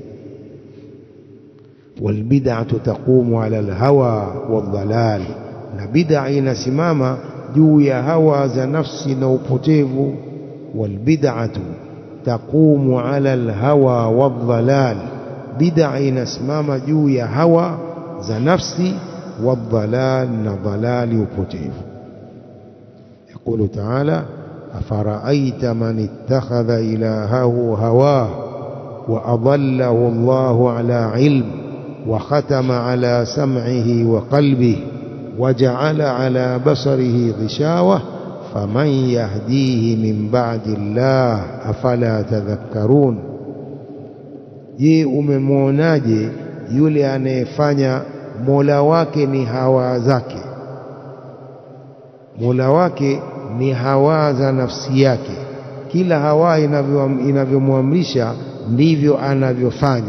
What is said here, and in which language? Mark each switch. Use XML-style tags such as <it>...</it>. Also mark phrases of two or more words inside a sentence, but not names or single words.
<ar>والبدعة تقوم على الهوى والضلال,</ar> <sw>na bid'a inasimama juu ya hawa za nafsi na upotevu.</sw> <ar>والبدعة تقوم على الهوى والضلال,</ar> <sw>bid'a inasimama juu ya hawa za nafsi, wadhalal, na dhalali, upotevu.</sw> <ar>يقول تعالى: أفرأيت من اتخذ إلهه هواه وأضله الله على علم وختم على سمعه وقلبه وجعل على بصره غشاوة فمن يهديه من بعد الله أفلا تذكرون.</ar> <sw>Je, umemwonaje yule anayefanya mola wake ni hawa zake? Mola wake ni hawa za nafsi yake, kila hawa inavyomwamrisha ndivyo anavyofanya.</sw>